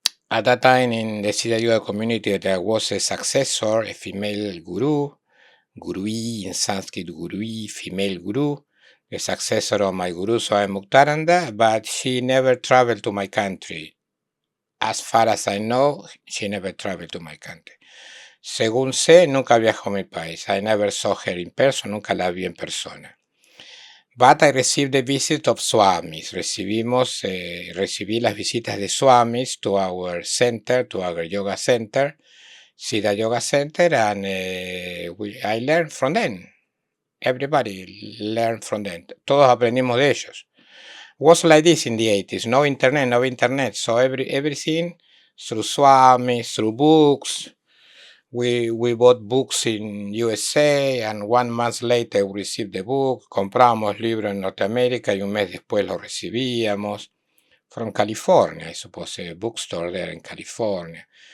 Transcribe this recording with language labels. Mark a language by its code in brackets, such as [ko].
[en] At that time in the Siddha Yoga community, there was a successor, a female gurui, in Sanskrit gurui, female guru, the successor of my guru Swami Muktaranda, but she never traveled to my country. As far as I know, she never traveled to my country. [es] Según sé, nunca viajó a mi país. [en] I never saw her in person, [es] nunca la vi en persona. [en] But I received the visit of Swamis. [es] Recibí las visitas de Swamis [en] to our center, to our yoga center, Siddha Yoga Center, and I learned from them. Everybody learned from them. [es] Todos aprendimos de ellos. [en] Was like this in the 80s. No internet. So everything through Swamis, through books. We bought books in USA, and 1 month later we received the book. [es] Compramos libros en Norteamérica y un mes después lo recibíamos. [en] From California, I suppose, a bookstore there in California.